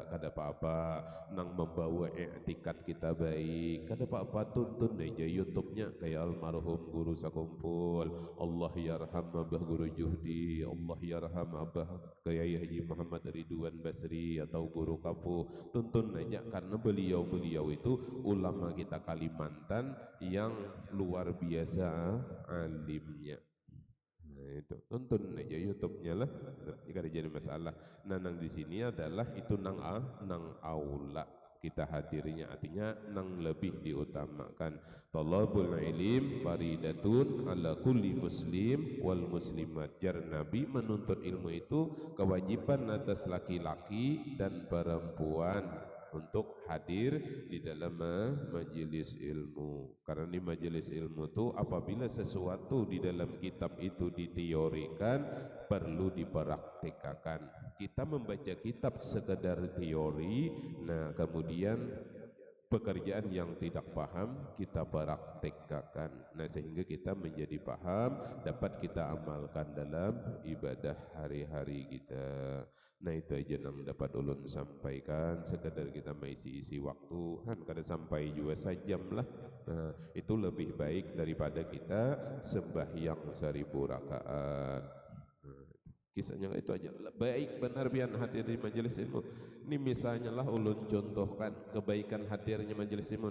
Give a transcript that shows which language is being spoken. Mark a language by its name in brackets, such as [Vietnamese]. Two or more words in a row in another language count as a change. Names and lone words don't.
[Banjar] Kada apa-apa nang membawa i'tikad kita baik, kada apa-apa tuntun aja YouTube-nya kayak almarhum guru sakumpul, [Arabic] الله يرحم [Banjar] abah guru Juhdi, [Arabic] الله يرحم [Banjar] abah Kiai Haji Muhammad Ridwan Basri atau guru kapu, tuntun aja karena beliau-beliau itu ulama kita Kalimantan yang luar biasa alimnya. Nah, itu tonton aja YouTube-nya lah, jika ada jadi masalah. Nah, nang di sini adalah itu nang aula kita hadirnya, artinya nang lebih diutamakan. [Arabic] طلب العلم فريضة على كل مسلم والمسلمات. [Banjar] Jar Nabi menuntut ilmu itu kewajiban atas laki-laki dan perempuan untuk hadir di dalam majelis ilmu. Karena di majelis ilmu itu apabila sesuatu di dalam kitab itu diteorikan perlu dipraktikkan. Kita membaca kitab sekedar teori, nah kemudian pekerjaan yang tidak paham kita praktekkan. Nah sehingga kita menjadi paham, dapat kita amalkan dalam ibadah hari-hari kita. Nah itu aja yang dapat ulun sampaikan, sekedar kita mengisi-isi waktu kan kada sampai juga sejam lah. Nah, itu lebih baik daripada kita sembahyang 1000 rakaat. Nah, kisahnya itu aja. Baik benar biar hadir di majelis ilmu. Ini misalnya lah ulun contohkan kebaikan hadirnya majelis ilmu.